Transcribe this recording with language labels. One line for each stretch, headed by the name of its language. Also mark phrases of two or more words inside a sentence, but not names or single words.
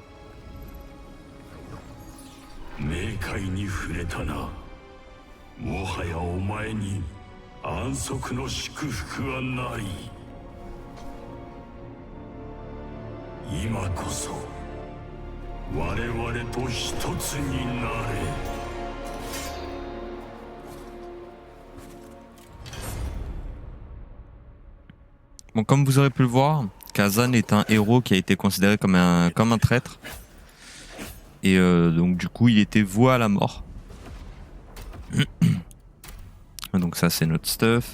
Japanese: 冥界に触れたな。もはやお前に安息の祝福はない。今こそ我々と一つになれ。
French: Bon, comme vous aurez pu le voir, Kazan est un héros qui a été considéré comme un traître. Et donc du coup il était voué à la mort. Donc ça c'est notre stuff.